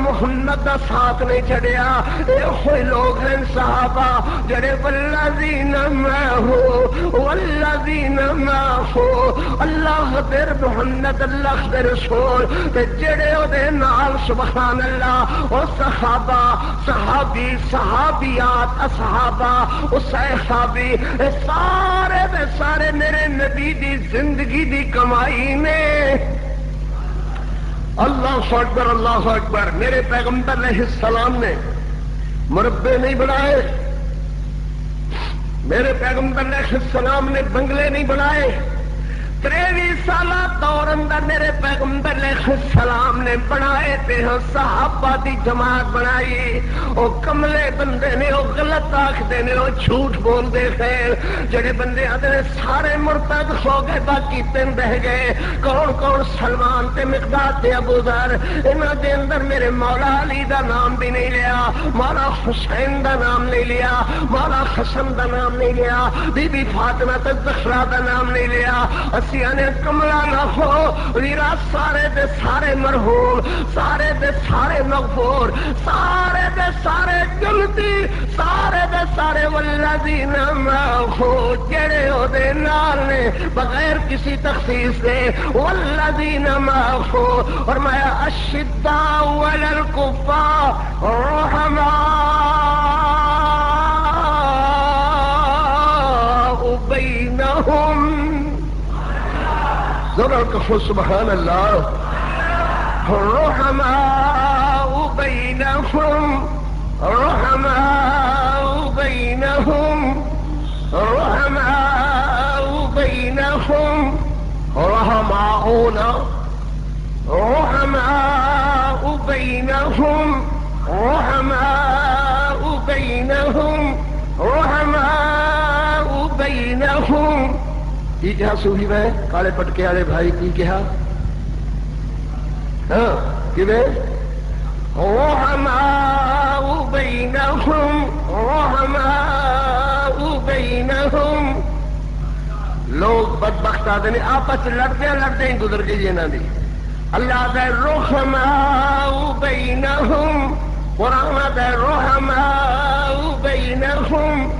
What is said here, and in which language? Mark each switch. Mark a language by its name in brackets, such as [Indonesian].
[Punjabi] محمد دا ساتھ نہیں چھڑیا. یہ کوئی لوگ ہیں صحابہ جڑے [Arabic] والذین معہ والذین معہ [Punjabi] اللہ دیر محمد اللہ دے رسول تے جڑے او دے نال سبحان اللہ او صحابہ صحابی صحابیات اصحابہ او صحابی سارے دے سارے میرے نبی دی زندگی دی کمائی نے. [Arabic] اللہ اکبر اللہ اکبر. [Urdu] میرے پیغمبر علیہ السلام نے مربے نہیں بنائے, میرے پیغمبر علیہ السلام نے بنگلے نہیں بنائے. [Punjabi] 23 سالہ دور اندر میرے پیغمبر علیہ السلام نے بنائے تے صحابہ دی جماعت بنائی. او کملے بندے نے, او غلط آکھدے نے, او جھوٹ بول دے خیر. جڑے بندے آدھے نے سارے مرتد ہو گئے باقی تین رہ گئے. کون کون؟ سلمان تے مقداد تے ابو ذر. انہاں دے اندر میرے مولا علی دا نام بھی نہیں لیا, مولا حسین دا نام نہیں لیا, مولا حسن دا نام نہیں لیا, بی بی فاطمہ تے زہرا دا نام نہیں لیا. نے کملا نہ ہو ویرا سارے دے سارے مرحوم, سارے دے سارے مغفور, سارے دے سارے جنتی, سارے دے سارے [Arabic] والذین معہ [Punjabi] جڑے او دے نال نے بغیر کسی تخصیص دے والذین معہ. [Arabic] اور میں اشداء علی الکفار رحماء بینہم. [Punjabi] ذرا کہو سبحان اللہ. [Arabic] رحماء بینہم رحماء بینہم رحماء بینہم رحماؤنا رحماء بینہم رحماء بینہم رحماء بینہم. [Punjabi] کی کہا صوفی میں کالے پٹکے والے بھائی کی کہا؟ ہاں کیویں [Arabic] رحماء بینہم رحماء بینہم. [Urdu] لوگ بدبخت آتے ہیں آپس لڑتے ہی گزر گئی انہاں دی. [Punjabi] اللہ دے [Arabic] رحماء بینہم, [Punjabi] قرآن دے رحماء بینہم.